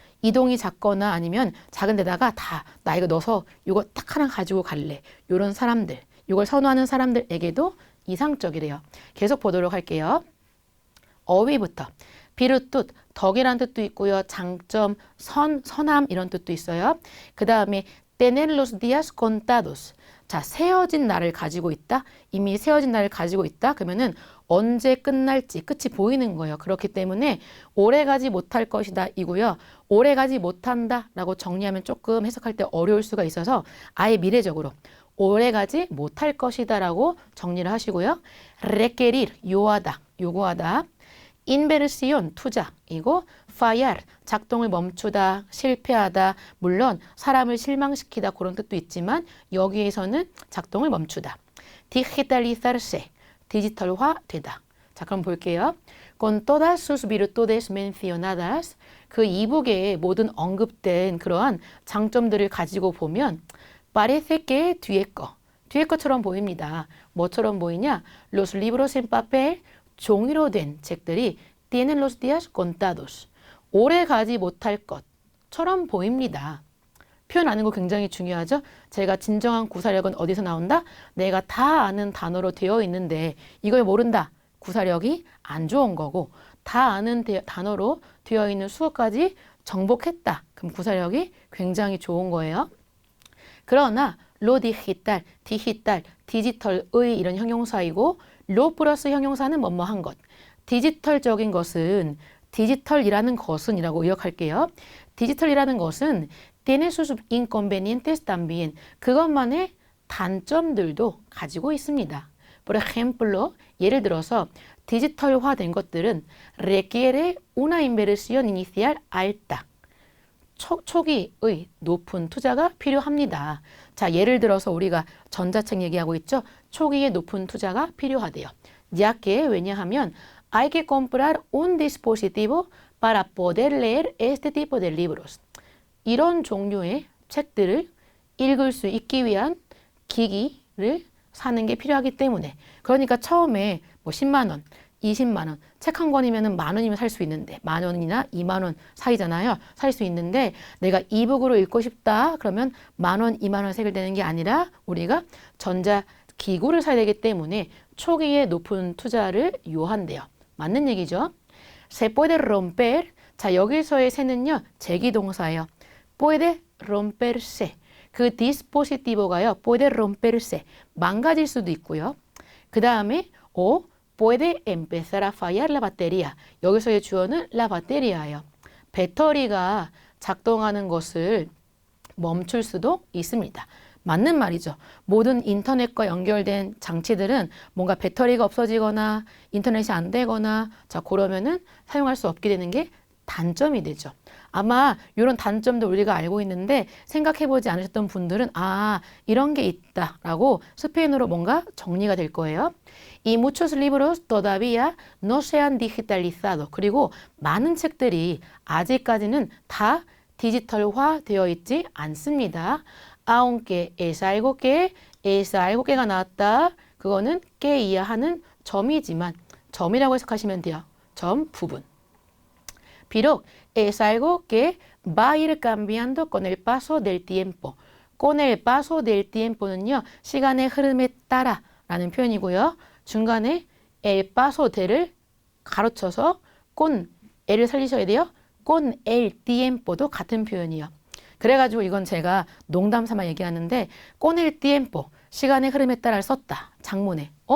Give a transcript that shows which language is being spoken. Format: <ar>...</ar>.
<ko>이동이 작거나 아니면 작은 데다가 다 나 이거 넣어서 이거 딱 하나 가지고 갈래. 이런 사람들, 이걸 선호하는 사람들에게도 이상적이래요. 계속 보도록 할게요. 어휘부터. 비르뚜, 덕이란 뜻도 있고요. 장점, 선함 이런 뜻도 있어요.</ko> <es>그 다음에 tener los días contados.</es> <ko>자, 세어진 날을 가지고 있다. 이미 세어진 날을 가지고 있다. 그러면은 언제 끝날지 끝이 보이는 거예요. 그렇기 때문에 오래가지 못할 것이다 이고요. 오래가지 못한다 라고 정리하면 조금 해석할 때 어려울 수가 있어서 아예 미래적으로 오래가지 못할 것이다 라고 정리를 하시고요. requerir, 요구하다. inversión, 투자, 이고 fallar, 작동을 멈추다, 실패하다, 물론 사람을 실망시키다 그런 뜻도 있지만 여기에서는 작동을 멈추다. digitalizarse, 디지털화되다. 자, 그럼 볼게요. Con todas sus virtudes mencionadas, 그 이북에 모든 언급된 그러한 장점들을 가지고 보면 parece que 뒤에 거처럼 보입니다. 뭐처럼 보이냐?</ko> <es>Los libros en papel, 종이로 된 책들이 tienen los días contados.</es> <ko>오래 가지 못할 것처럼 보입니다. 표현하는 거 굉장히 중요하죠. 제가 진정한 구사력은 어디서 나온다? 내가 다 아는 단어로 되어 있는데 이걸 모른다. 구사력이 안 좋은 거고 다 아는 단어로 되어 있는 수어까지 정복했다. 그럼 구사력이 굉장히 좋은 거예요. 그러나 lo digital, 디지털의 이런 형용사이고 로 플러스 형용사는 뭐뭐한 것. 디지털적인 것은 디지털이라는 것은이라고 의역할게요.</ko> <es>디지털이라는 것은 tiene sus inconvenientes también.</es> <ko>그것만의 단점들도 가지고 있습니다.</ko> <es>Por ejemplo, 예를 들어서 디지털화된 것들은 requiere una inversión inicial alta.</es> <ko>초기의 높은 투자가 필요합니다. 자, 예를 들어서 우리가 전자책 얘기하고 있죠. 초기에 높은 투자가 필요하대요.</ko> <es>ya que 왜냐하면 hay que comprar un dispositivo para poder leer este tipo de libros.</es> <ko>이런 종류의 책들을 읽을 수 있기 위한 기기를 사는 게 필요하기 때문에. 그러니까 처음에 뭐 10만 원, 20만 원, 책 한 권이면 만 원이면 살 수 있는데 만 원이나 2만 원 사이잖아요. 살 수 있는데 내가 이북으로 읽고 싶다 그러면 만 원, 2만 원 색을 되는 게 아니라 우리가 전자기구를 사야 되기 때문에 초기에 높은 투자를 요한대요. 맞는 얘기죠. Se puede romper. 자, 여기서의 se는요. 제기동사예요.</ko> <es>puede romperse.</es> <ko>그 dispositivo가요. puede romperse. 망가질 수도 있고요.</ko> <es>그 다음에 o puede empezar a fallar la batería.</es> <ko>여기서의 주어는 la bateria 예요. 배터리가 작동하는 것을 멈출 수도 있습니다. 맞는 말이죠. 모든 인터넷과 연결된 장치들은 뭔가 배터리가 없어지거나 인터넷이 안 되거나 자 그러면은 사용할 수 없게 되는 게 단점이 되죠. 아마 이런 단점도 우리가 알고 있는데 생각해보지 않으셨던 분들은 아 이런 게 있다라고 스페인어로 뭔가 정리가 될 거예요.</ko> <es>Y muchos libros todavía no se han digitalizado.</es> <ko>그리고 많은 책들이 아직까지는 다 디지털화 되어 있지 않습니다.</ko> <es>aunque es algo que 가 나왔다.</es> <ko>그거는 que이야 하는 점이지만 점이라고 해석하시면 돼요. 점 부분.</ko> <es>비록 es algo que va a ir cambiando con el paso del tiempo. con el paso del tiempo 는요.</es> <ko>시간의 흐름에 따라 라는 표현이고요. 중간에 el paso del 을 가로쳐서 con el을 살리셔야 돼요. con el tiempo 도 같은 표현이에요. 그래가지고 이건 제가 농담 삼아 얘기하는데 con el tiempo 시간의 흐름에 따라 썼다. 장문에.</ko>